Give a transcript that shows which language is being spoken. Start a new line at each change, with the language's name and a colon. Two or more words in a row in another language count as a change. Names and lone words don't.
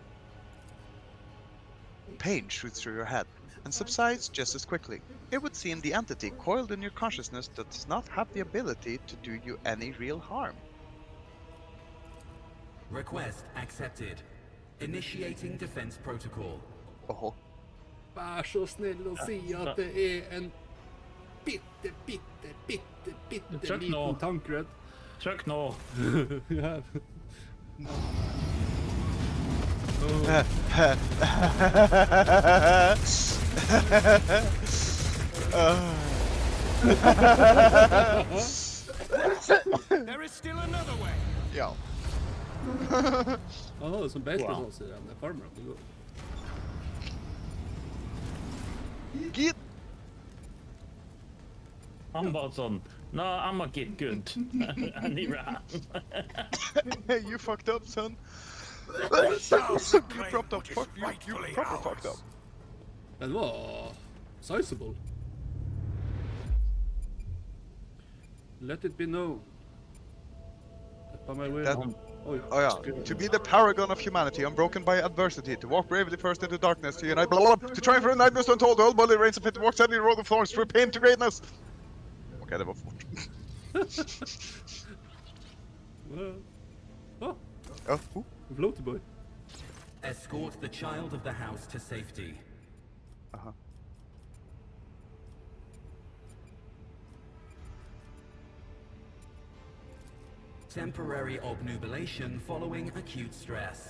English: Pain shoots through your head and subsides just as quickly. It would seem the entity coiled in your consciousness does not have the ability to do you any real harm. Request accepted. Initiating defense protocol. Oh,
Norwegian: Vær så snill å si at det er en bitte Trykk nå. liten tankredd. Trykk nå. Ja.
English: There is still another way.
Norwegian: ja. Han hadde som beistesås i den farmeren. Det går.
English: Git!
Norwegian: Han bare sånn,
English: no, I'm a get good. And he ran. You fucked up, son. Shall You claim propped up, what is fuck you rightfully proper ours. fucked up.
Norwegian: Den var sizable.
English: Let it be known. By my way. That- Oi. Oh yeah, to be the paragon of humanity, unbroken by adversity, to walk bravely first into darkness, to unite, blah, blah, blah, to triumph for a nightmare untold, the whole body reigns of it, to walk steadily road of thorns, through pain to greatness.
Norwegian: Okej, det var fort. Oh, Ja,
English: floaty boy. Escort the child of the house to safety. aha. Temporary obnubilation following acute stress.